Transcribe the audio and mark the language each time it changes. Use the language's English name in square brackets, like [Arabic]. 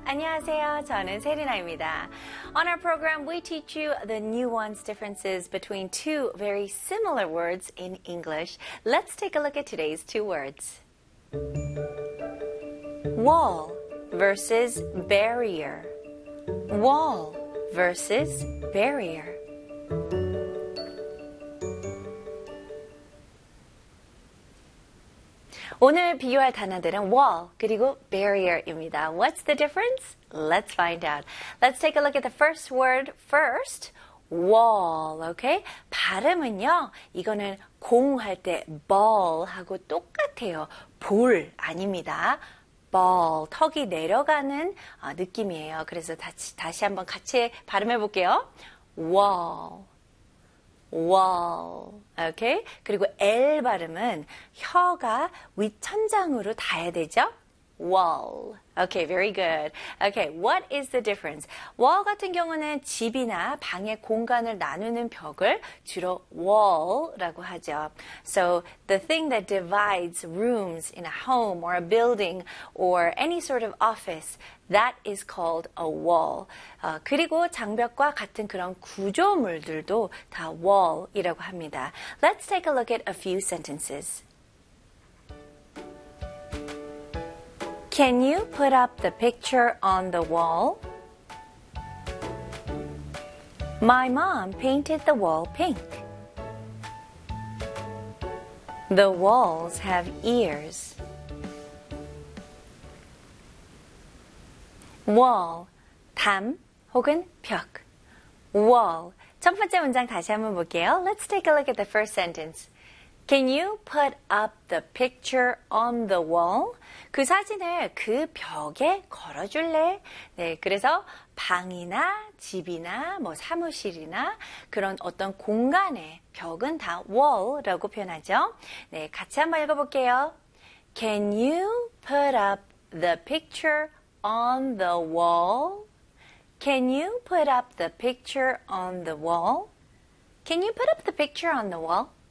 [Korean] 안녕하세요, 저는 세리나입니다. [English] On our program, we teach you the nuanced differences between two very similar words in English. Let's take a look at today's two words. Wall versus barrier. Wall versus barrier. [Korean] 오늘 비유할 단어들은 wall 그리고 barrier입니다. [English] What's the difference? Let's find out. Let's take a look at the first word first. Wall, okay? [Korean] 발음은요, 이거는 공 할 때 ball 하고 똑같아요. 볼 아닙니다. Ball, 턱이 내려가는 느낌이에요. 그래서 다시 한번 같이 발음해 볼게요. [English] Wall. Wall, okay? [Korean] 그리고 L 발음은 혀가 윗천장으로 닿아야 되죠? [English] Wall, okay, very good. Okay, what is the difference? [Korean] Wall 같은 경우는 집이나 방의 공간을 나누는 벽을 주로 wall라고 하죠. [English] So, the thing that divides rooms in a home or a building or any sort of office, that is called a wall. [Korean] 그리고 장벽과 같은 그런 구조물들도 다 wall이라고 합니다. [English] Let's take a look at a few sentences. Can you put up the picture on the wall? My mom painted the wall pink. The walls have ears. [Korean] Wall, 담 혹은 벽. Wall, 첫 번째 문장 다시 한번 볼게요. [English] Let's take a look at the first sentence. Can you put up the picture on the wall? [Korean] 그 사진을 그 벽에 걸어줄래? 네, 그래서 방이나 집이나 뭐 사무실이나 그런 어떤 공간의 벽은 다 wall라고 표현하죠. 네, 같이 한번 읽어볼게요. [English] Can you put up the picture on the wall? Can you put up the picture on the wall? Can you put up the picture on the wall?